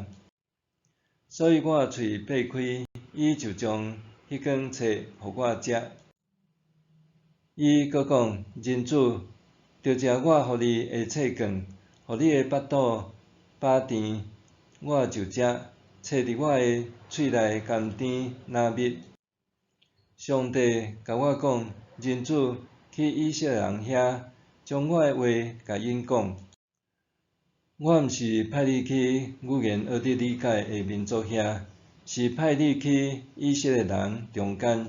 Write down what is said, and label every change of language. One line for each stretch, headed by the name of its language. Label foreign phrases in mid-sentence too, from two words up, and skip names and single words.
Min Nan Chinese: 所以我喙擘开，伊就将迄卷册予我食。伊阁讲：人子，就食我予你的册卷，予你的腹肚饱甜，我就食，册伫我的喙内甘甜纳蜜。上帝甲我讲：人子，去以色列人遐，将我的话甲因讲。我毋是派你去语言学得理解的民族遐，是派你去以色列人中间。